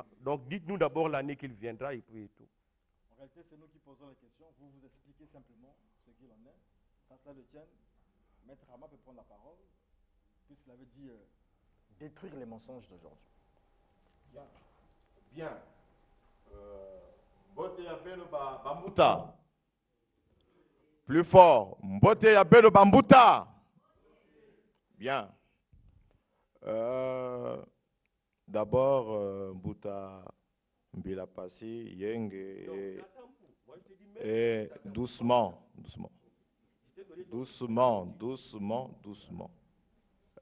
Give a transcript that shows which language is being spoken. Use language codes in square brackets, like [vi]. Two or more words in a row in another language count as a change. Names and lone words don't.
[fr] Donc dites-nous d'abord l'année qu'il viendra et puis et tout. En réalité, c'est nous qui posons la question, vous vous expliquez simplement ce qu'il en est. Quand cela le tient, Maître Rama peut prendre la parole, puisqu'il avait dit détruire les mensonges d'aujourd'hui. Bien. Bien. [kg] Mbote ya beno bambuta. [fr] Plus fort. [kg] Mbote ya beno bambuta. [fr] Bien. D'abord, Mbuta Mbilampasi, Yenge, et doucement, doucement. Doucement, doucement, doucement.